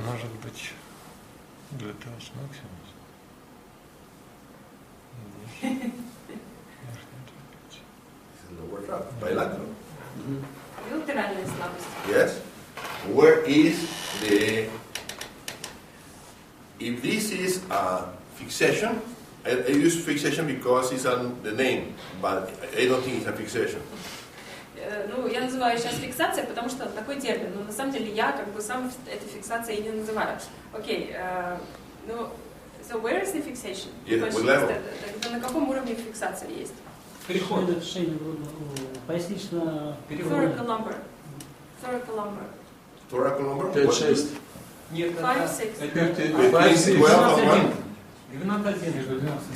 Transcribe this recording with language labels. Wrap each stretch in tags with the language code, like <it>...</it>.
<ru>Может быть, глютеус максимус?</ru> <en>This is lower trap. Bilateral.</en> <ru>Билатеральная слабость.</ru> <en>Yes. Where is the? If this is a fixation, I use fixation because it's on the name, but I don't think it's a fixation.</en> <ru>Ну, я называю сейчас фиксация, потому что такой термин, но на самом деле я как бы сам этой фиксацией и не называю. Окей, ну,</ru> <en>so where is the fixation? Yeah, what level?</en> <ru>На каком уровне фиксация есть? Переход. Шейный пояснично</ru> <en>Thoracal lumbar. Thoracal lumbar. Thoracal lumbar? 5-6.</en> <ru>Нет, 5-6. это</ru> <en>Between 12 and 1. 12-1.</en>